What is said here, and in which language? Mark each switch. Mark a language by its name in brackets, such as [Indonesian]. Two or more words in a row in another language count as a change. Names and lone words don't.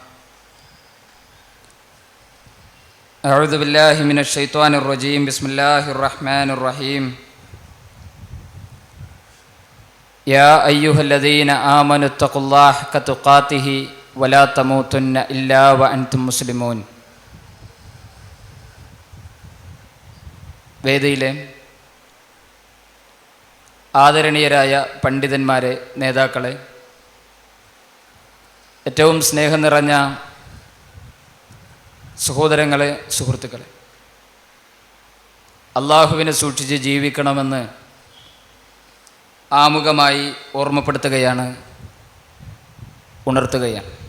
[Arabic] أعوذ بالله من الشيطان الرجيم. بسم الله الرحمن الرحيم. يا أيها الذين آمنوا اتقوا الله حق تقاته ولا تموتن إلا وأنتم مسلمون. [Malayalam] വേദിയിലെ ആദരണീയരായ പണ്ഡിതന്മാരെ, നേതാക്കളെ, ഏറ്റവും സ്നേഹം നിറഞ്ഞ സഹോദരങ്ങളെ, സുഹൃത്തുക്കളെ, അള്ളാഹുവിനെ സൂക്ഷിച്ച് ജീവിക്കണമെന്ന് ആമുഖമായി ഓർമ്മപ്പെടുത്തുകയാണ്, ഉണർത്തുകയാണ്.